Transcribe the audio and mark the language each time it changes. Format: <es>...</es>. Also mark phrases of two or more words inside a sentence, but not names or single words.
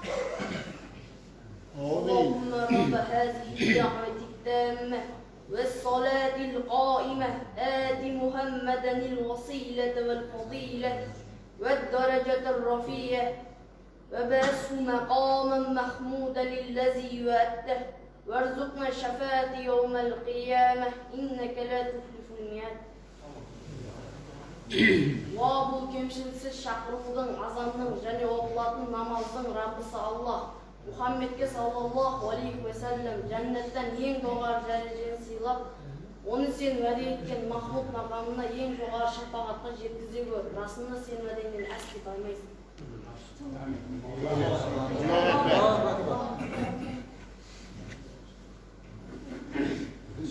<ar>اللهم رب هذه الدعوة التامة والصلاة القائمة آت محمدا الوسيلة والفضيلة والدرجة الرفيعة وبعثه مقاما محمودا الذي وعدته وارزقنا الشفاعة يوم القيامة إنك لا تخلف الميعاد.</ar> <kk>Уа бұл кемшіліксіз шақырудың, азанның және оқылатын намаздың Раббысы Аллах Мұхаммедке</kk> <ar>صلى الله عليه وسلم</ar> <kk>жәннаттан ең жоғары дәрежені сыйлап, оны сен уәде еткен махмуд мақамына ең жоғары шапағатқа жеткізе гөр. Расында сен уәдеңнен әсте таймайсың.</kk> <ar>الله أكبر.</ar>